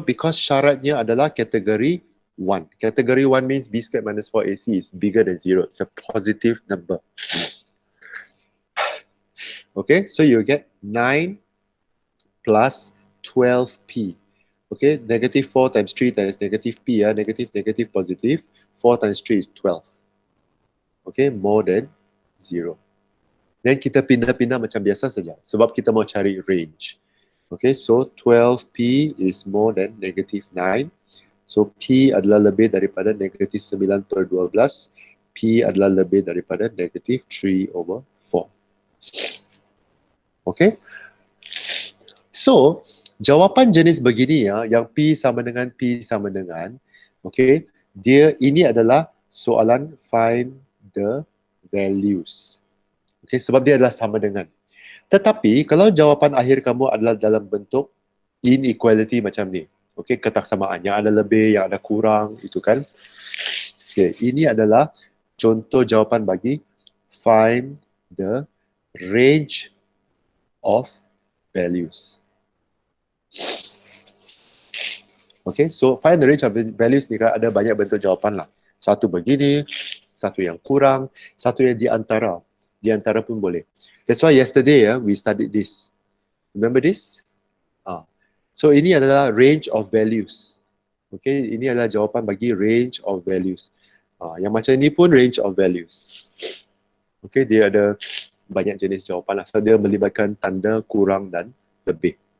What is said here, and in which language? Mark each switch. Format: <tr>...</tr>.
<ms>Because syaratnya adalah kategori 1.</ms> <en>Category 1 means B squared minus 4AC is bigger than 0. It's a positive number. Okay, so you get 9 plus 12P. Okay, negative 4 times 3 times negative P, negative, negative, positive. 4 times 3 is 12. Okay, more than 0.</en> <ms>Then kita pindah-pindah macam biasa saja sebab kita mau cari range.</ms> <en>Okay, so 12p is more than negative 9.</en> <ms>So P adalah lebih daripada negatif 9/12. P adalah lebih daripada negatif 3/4. Okay. So, jawapan jenis begini ya, yang P sama dengan P sama dengan, okay, ini adalah soalan find the values. Okay, sebab dia adalah sama dengan. Tetapi, kalau jawapan akhir kamu adalah dalam bentuk inequality macam ni, okay, ketaksamaan, yang ada lebih, yang ada kurang, itu kan. Okay, ini adalah contoh jawapan bagi find the range of values. Okay, so find the range of values ni kan ada banyak bentuk jawapan lah. Satu begini, satu yang kurang, satu yang di antara. Di antara pun boleh.</ms> <en>That's why yesterday we studied this. Remember this?</en> <ms>So ini adalah range of values. Okay, ini adalah jawapan bagi range of values. Yang macam ini pun range of values. Okay, dia ada banyak jenis jawapan lah. So dia melibatkan tanda kurang dan lebih.</ms>